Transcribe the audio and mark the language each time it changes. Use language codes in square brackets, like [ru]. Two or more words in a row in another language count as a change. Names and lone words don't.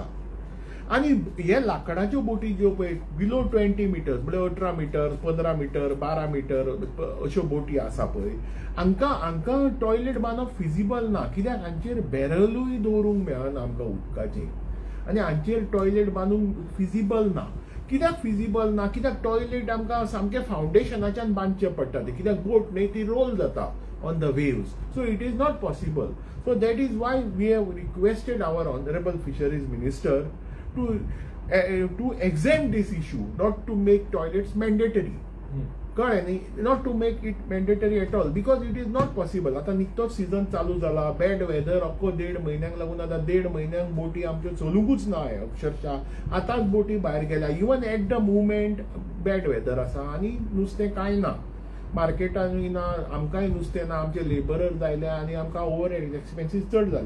[kok] आनी हे लाकडाच्यो बोटी ज्यो पळय [en] below 20 meters [kok] म्हणजे 18 मिटर 15 मिटर 12 मिटर अश्यो बोटी आसा पळय हांकां टॉयलेट बांदप फिजिबल ना. कित्याक हांचेर बॅरलूय दवरूंक मेळना आमकां उदकाचें आनी हांचेर टॉयलेट बांदूंक फिजिबल ना. कित्याक फिजिबल ना कित्याक टॉयलेट आमकां सामकें फावंडेशनाच्यान बांदचें पडटा तें कित्याक बोट न्हय ती रोल जाता [en] on the waves. so it is not possible. so that is why we have requested our honorable fisheries minister to exempt this issue, not to make toilets mandatory. [kok] कळ्ळें न्ही, [en] not to make it mandatory at all because it is not possible. [kok] आतां निकतोच सीझन चालू जाला, [en] bad weather [kok] अख्खो 1.5 म्हयन्यांक लागून आतां 1.5 म्हयन्यांक बोटी आमच्यो चलूंकूच ना अक्षरशः. आतांच बोटी भायर गेल्या [en] even at the moment bad weather [kok] आसा आनी नुस्तें कांय ना मार्केटानूय ना आमकांय नुस्तें ना आमचे लेबरर जायल्या आनी आमकां [en] over expenses [kok] चड जाल्या.